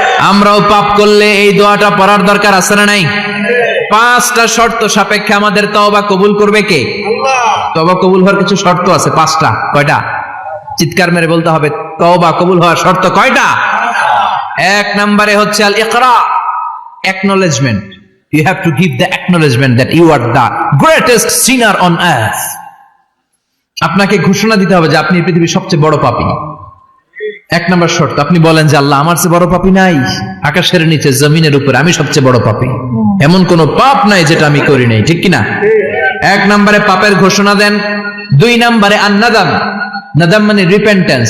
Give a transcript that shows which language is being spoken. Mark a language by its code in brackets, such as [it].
[bn] আমরাও পাপ করলে এই দোয়াটা পড়ার দরকার আছে না নাই? 5টা শর্ত সাপেক্ষে আমাদের তওবা কবুল করবে কে? আল্লাহ। তওবা কবুল হওয়ার কিছু শর্ত আছে 5টা। কয়টা? চিৎকার মেরে বলতে হবে, তওবা কবুল হওয়ার শর্ত কয়টা? 1 নম্বরে হচ্ছে আল ইকরা, acknowledgement. [en] You have to give the acknowledgement that you are the greatest sinner on earth. [bn] আপনাকে ঘোষণা দিতে হবে যে আপনি পৃথিবীর সবচেয়ে বড় পাপী। 1 নম্বর শর্ত, আপনি বলেন যে আল্লাহ, আমার চেয়ে বড় পাপী নাই, আকাশের নিচে জমিনের উপরে আমি সবচেয়ে বড় পাপী, এমন কোন পাপ নাই যেটা আমি করি নাই, ঠিক কিনা? 1 নম্বরে পাপের ঘোষণা দেন। 2 নম্বরে আন-নাদাম, নাদাম মানে রিপেন্টেন্স।